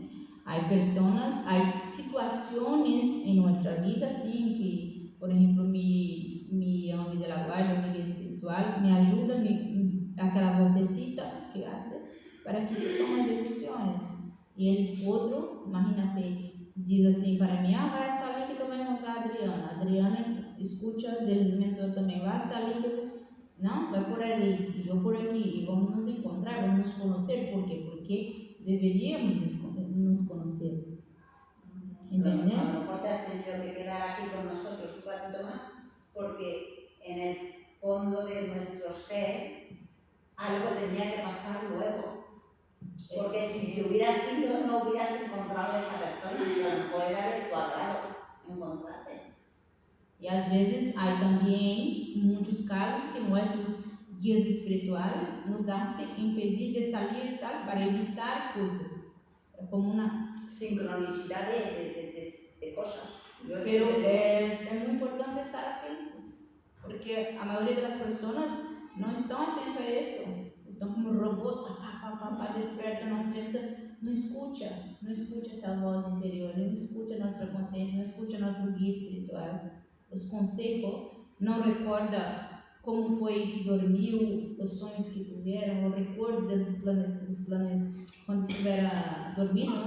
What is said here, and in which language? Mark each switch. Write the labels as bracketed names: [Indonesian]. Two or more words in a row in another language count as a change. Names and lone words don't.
[Spanish] Hay personas, hay situaciones en nuestra vida, sí, en que, por ejemplo, mi ángel de la guardia, mi guía espiritual, me ayuda, [Portuguese] aquela vocecita [Spanish] que hace para que tú tomes decisiones. Y el otro, imagínate, [Portuguese] diz assim para mim, vai estar ali que tu vai encontrar a Adriana. A Adriana [Spanish] escuta del mentor [Portuguese] também, vai estar ali que não, vai por ali e eu por aqui, e vamos nos encontrar, vamos nos conhecer. ¿Por quê? Porque deveríamos nos conhecer. [Spanish] ¿Entendés? A lo mejor te has tenido que quedar aquí con nosotros un ratito más, porque en el fondo de nuestro ser algo tenía que pasar luego. Porque si te hubieras ido, no hubieras encontrado a esa persona, y a lo mejor era de tu agrado encontrarte. [Portuguese] E às vezes há também, em muitos casos, que nossos guias espirituais nos [Spanish] hacen impedir de salir tal [Portuguese] para evitar coisas. É como uma [Spanish] sincronicidad de cosas. Pero es muy importante estar atento, porque a mayoría de las personas no están atentas a esto, están como robots, despiertan, no piensan, no escucha esa voz interior, no escucha nuestra conciencia, no escucha nuestro guía espiritual, los consejos, no recuerda cómo fue que dormiu, los sueños que tuvieron, no recuerda del plano cuando estuviera dormido, ¿no?